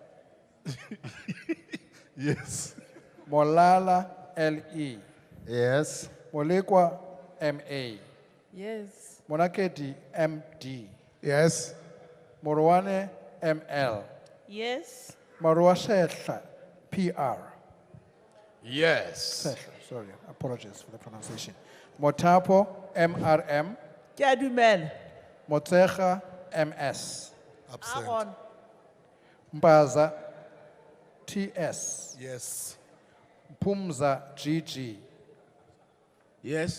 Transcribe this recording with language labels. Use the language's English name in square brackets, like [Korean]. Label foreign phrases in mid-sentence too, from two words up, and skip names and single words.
[English] Yes. Molala LE, Yes. Molekwa MA, Yes. Monakedi MD, Yes. Morwane ML, Yes. Maruashehla PR. Yes. Sehla, sorry, apologies for the pronunciation. Motapo MRM, [Northern Sotho] Ke a dumela. [English] Motsecha MS, Absent. Mbaza TS, Yes. Pumza GG, Yes.